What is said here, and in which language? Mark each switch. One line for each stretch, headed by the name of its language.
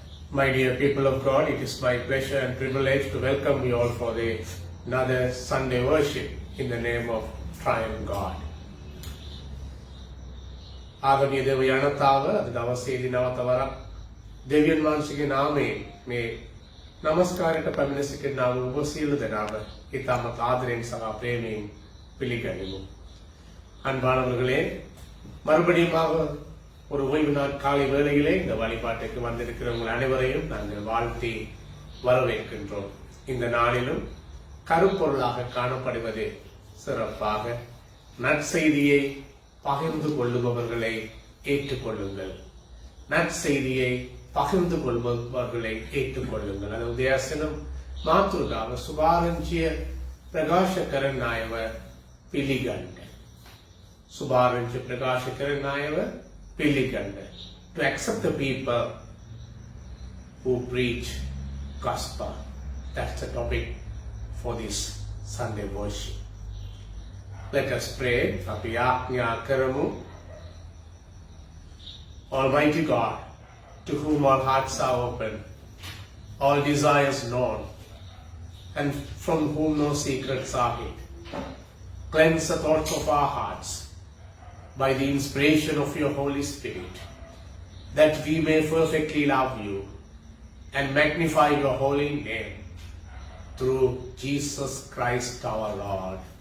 English: My dear people of God, it is my pleasure and privilege to welcome you all for another Sunday worship in the name of Triune God.
Sinhala: ආගමීය දේව යනතාව අද දවසේදී නැවත වරක් දෙවියන් වහන්සේගේ නාමයෙන් මේ নমස්කාරයට පැමිණ සිටිනා වූ ඔබ සියලු දෙනාම ඉතාමත් ආදරයෙන් සහ ප්‍රේමයෙන් පිළිගනිමු.
Tamil: அன்பானவர்களே, மறுபடியுமாக ஒரு ஓய்வு நாள் காலை வேளையிலே இந்த வழிபாட்டுக்கு வந்திருக்கிற உங்கள் அனைவரையும் நாங்கள் வாழ்த்தி வரவேற்கின்றோம். இந்த நாளிலும் கருப்பொருளாக காணப்படுவது சிறப்பாக நற்செய்தியை பகிர்ந்து கொள்ளுபவர்களை ஏற்றுக்கொள்ளுங்கள். நற்செய்தியை பகிர்ந்து கொள்பவர்களை ஏற்றுக்கொள்ளுங்கள். அது உதயாசனம்
Sinhala: මාතෘකාව සුභාරංචිය ප්‍රකාශ කරන අයව පිළිගන්න. සුභාරංචිය ප්‍රකාශ කරන අයව පිළිගන්න.
English: To accept the people who preach gospel. That's the topic for this Sunday worship. Let us pray.
Sinhala: අපි ආඥා කරමු.
English: Almighty God, to whom all hearts are open, all desires known, and from whom no secrets are hid, cleanse the thoughts of our hearts by the inspiration of your Holy Spirit, that we may perfectly love you and magnify your holy name through Jesus Christ our Lord.